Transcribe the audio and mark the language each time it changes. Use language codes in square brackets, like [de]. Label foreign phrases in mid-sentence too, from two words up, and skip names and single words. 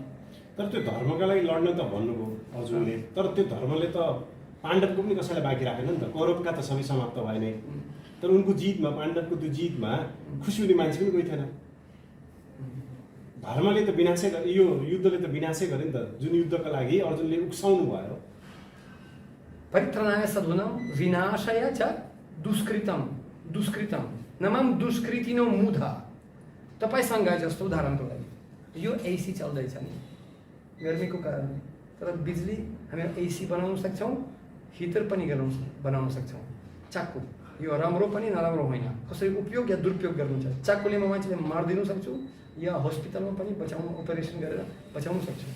[ne] तर त्यो धर्मका लागि लड्न त भन्नुभयो अर्जुनले, तर त्यो धर्मले त पाण्डवको पनि कसैलाई बाँकी राखेन नि त। कौरवका त सबै समाप्त भए नै, तर उनको जितमा, पाण्डवको त्यो जितमा खुसी हुने मान्छे पनि कोही थिएन। धर्मले त विनाशै गरे, यो युद्धले त विनाशै गरे नि त, जुन युद्धका लागि अर्जुनले उक्साउनु भयो। [sa] परित्रणाय साधूनां विनाशाय च दुष्कृतम नमाम दुष्कृतिनो मुधा। [ne] तपाईँसँग जस्तो उदाहरणको लागि यो एसी चल्दैछ नि गर्मीको कारणले, तर बिजुली हामी एसी बनाउन सक्छौँ, हिटर पनि बनाउन सक्छौँ। चाकु यो राम्रो पनि नराम्रो होइन, कसरी उपयोग या दुरुपयोग गर्नुहुन्छ। चाकुले म मान्छेले मारिदिनु सक्छु, या हस्पिटलमा पनि बचाउनु, अपरेसन गरेर बचाउन सक्छु।